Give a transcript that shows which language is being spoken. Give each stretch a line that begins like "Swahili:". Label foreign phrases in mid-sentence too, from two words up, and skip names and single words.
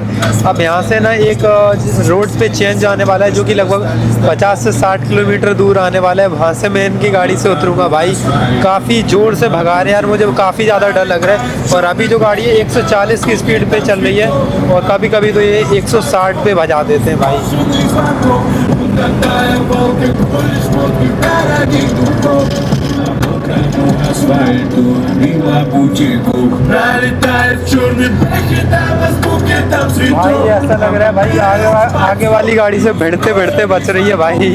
Hindi: अब यहाँ से ना एक रोड पे चेंज आने वाला है जो कि लगभग 50 से 60 किलोमीटर दूर आने वाला है, वहाँ से मैं इनकी गाड़ी से उतरूंगा। भाई काफ़ी ज़ोर से भगा रहे हैं यार, मुझे काफ़ी ज़्यादा डर लग रहा है। और अभी जो गाड़ी है 140 की स्पीड पर चल रही है और कभी कभी तो ये 160 पे भजा देते हैं भाई।
Russian: Асфальту, мимо бутику, пролетает черный бэхи, там азбуки, там цветок.
Hindi: भाई ऐसा लग रहा है भाई आगे वाली गाड़ी से भिड़ते भिड़ते बच रही है भाई।